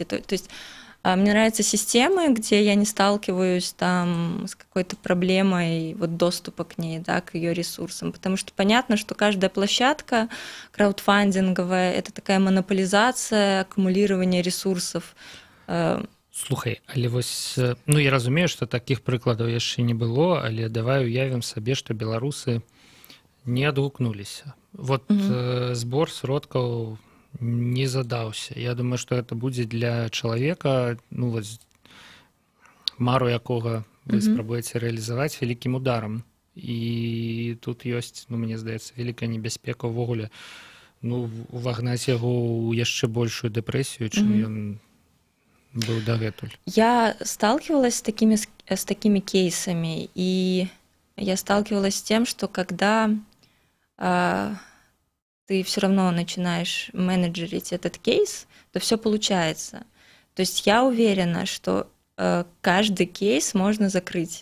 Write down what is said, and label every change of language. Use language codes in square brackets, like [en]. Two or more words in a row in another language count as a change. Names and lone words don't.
[ru] То есть мне нравятся системы, где я не сталкиваюсь там с какой-то проблемой вот доступа к ней, да, к ее ресурсам, потому что понятно, что каждая площадка краудфандинговая — это такая монополизация, аккумулирование ресурсов. [be] Слухай, але вось, ну я разумею, што такіх прыкладаў яшчэ не было, але давай уявім сабе, што беларусы не адгукнуліся. Вот збор сродкаў не задаўся. Я думаю, што гэта будзе для чалавека, ну вось мару якога вы спрабуеце рэалізаваць вялікім ударам. І тут ёсць, ну мне здаецца, вялікая небяспека ўвогуле, ну увагнаць яго ў яшчэ большую дэпрэсію, чым ён был дагэтуль. [ru] Я сталкивалась с такими кейсами, и я сталкивалась с тем, что когда ты все равно начинаешь менеджерить этот кейс, то все получается. То есть я уверена, что каждый кейс можно закрыть.